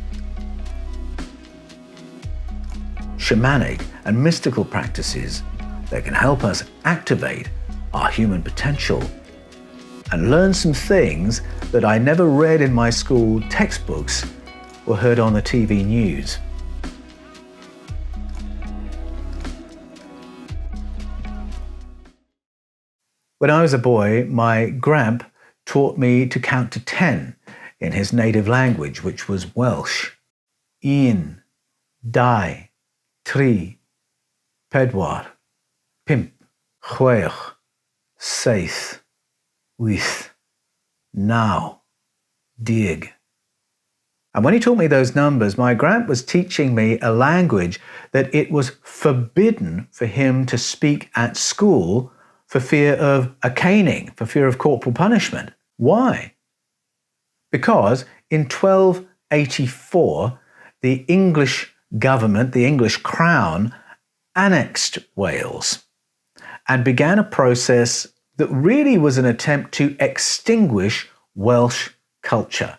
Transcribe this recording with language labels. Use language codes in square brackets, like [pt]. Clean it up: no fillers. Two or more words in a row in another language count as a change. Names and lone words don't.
[en] Shamanic and mystical practices that can help us activate our human potential and learn some things that I never read in my school textbooks or heard on the TV news. When I was a boy, my gramp taught me to count to 10 in his native language, which was Welsh. [cy] Un, dau, tri, pedwar, pump, chwech, saith, wyth, naw, deg. [en] And when he taught me those numbers, my gramp was teaching me a language that it was forbidden for him to speak at school for fear of a caning, for fear of corporal punishment. Why? Because in 1284, the English government, the English crown, annexed Wales and began a process that really was an attempt to extinguish Welsh culture.